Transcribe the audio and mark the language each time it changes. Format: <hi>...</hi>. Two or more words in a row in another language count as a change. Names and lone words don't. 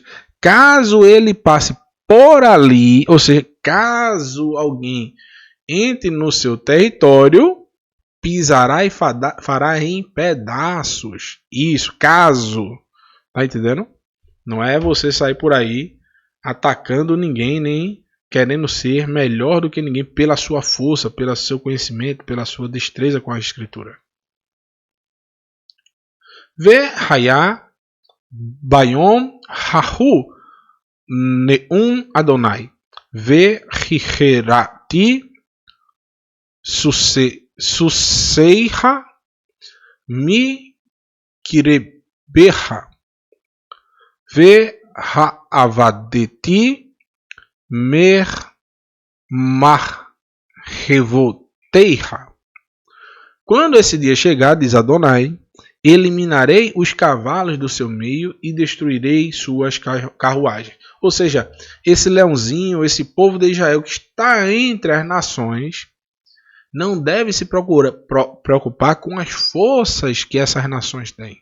<pt>Caso ele passe por ali, ou seja, caso alguém entre no seu território, pisará e fará em pedaços. Isso, caso. Tá entendendo? Não é você sair por aí atacando ninguém, nem querendo ser melhor do que ninguém pela sua força, pelo seu conhecimento, pela sua destreza com a escritura.</pt> <he>והיה ביום ההוא נאם אדני. והכרתי סוסיך מקרבך. והאבדתי מרכבתיך.</he> <pt>Quando esse dia chegar, diz Adonai, eliminarei os cavalos do seu meio e destruirei suas carruagens. Ou seja, esse leãozinho, esse povo de Israel que está entre as nações, não deve se preocupar com as forças que essas nações têm.</pt>